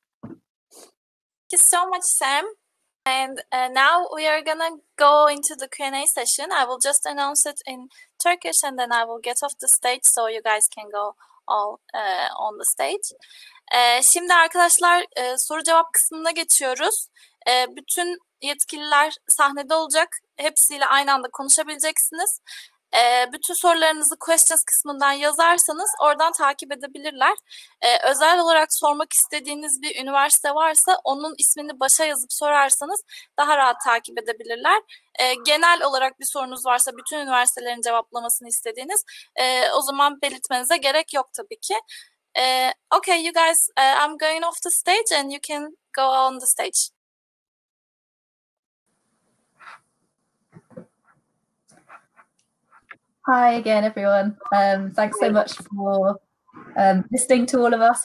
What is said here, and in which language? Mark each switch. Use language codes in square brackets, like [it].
[en] Thank you so much, Sam. And now we are gonna go into the Q&A session. I will just announce it in Turkish and then I will get off the stage so you guys can go all on the stage. [tr] Şimdi arkadaşlar soru cevap kısmına geçiyoruz. Bütün yetkililer sahnede olacak. Hepsiyle aynı anda konuşabileceksiniz. Bütün sorularınızı questions kısmından yazarsanız oradan takip edebilirler. Özel olarak sormak istediğiniz bir üniversite varsa onun ismini başa yazıp sorarsanız daha rahat takip edebilirler. Genel olarak bir sorunuz varsa bütün üniversitelerin cevaplamasını istediğiniz o zaman belirtmenize gerek yok tabii ki. [en] Okay, you guys, I'm going off the stage and you can go on the stage. Hi again, everyone. Thanks so much for listening to all of us.